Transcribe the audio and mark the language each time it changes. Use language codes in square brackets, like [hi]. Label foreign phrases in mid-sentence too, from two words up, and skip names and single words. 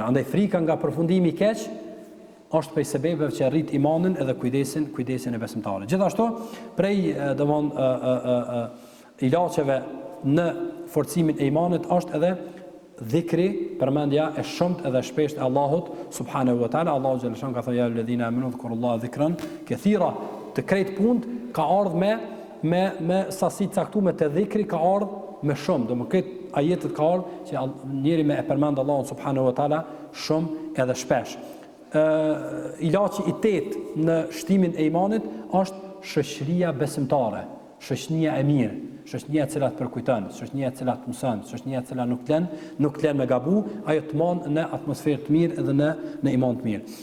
[sq] Andaj frika nga përfundimi i keq është prej sebepeve që rrit imanin edhe kujdesin e besimtarit. Gjithashtu prej ilaçeve në forcimin e imanit është edhe dhikri, përmendja e shumt edhe shpesht e Allahut [ar] سبحانه وتعالى. [sq] Allahu xhallahu ka thënë [ar] يا الذين آمنوا اذكروا الله ذكرا كثيرا. [sq] Të krejt punë ka ardhur me sasi caktuar të dhikri, ka ardhur me shumë. Domethënë këtë ajetet ka ardhur që njëri me e përmend Allahun [ar] سبحانه وتعالى [sq] shumë edhe shpesh. Ilaçi i tetë në shtimin e imanit është shoqëria besimtare, shoqënia e mirë, shoqënia e cila të përkujton, shoqënia e cila të mëson, shoqënia e cila nuk lën me gabu, ajo të mon në atmosferë të mirë edhe në iman të mirë.